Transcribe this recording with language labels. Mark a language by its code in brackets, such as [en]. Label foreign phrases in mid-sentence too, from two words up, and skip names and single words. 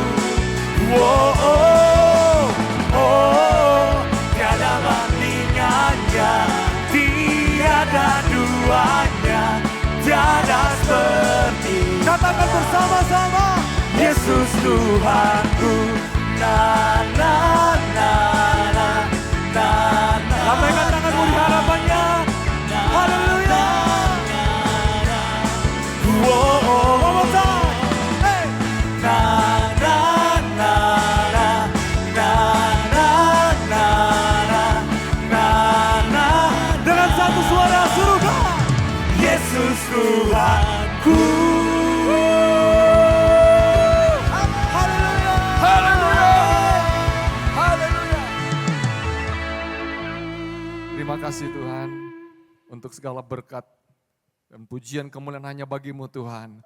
[id] Oh, oh, oh, tiada bandingannya, tiada duanya, tiada seperti. Katakan bersama-sama. Yesus Tuhanku, na na na na na na. Lambaikan tanganmu di harapannya. Haleluya. Oh, oh, [en] One more time. Hey. na na na na na na na na na. [id] Dengan satu suara surga. Yesus Tuhanku. Haleluya. Haleluya. Haleluya. Terima kasih Tuhan untuk segala berkat dan pujian kemuliaan hanya bagi-Mu Tuhan.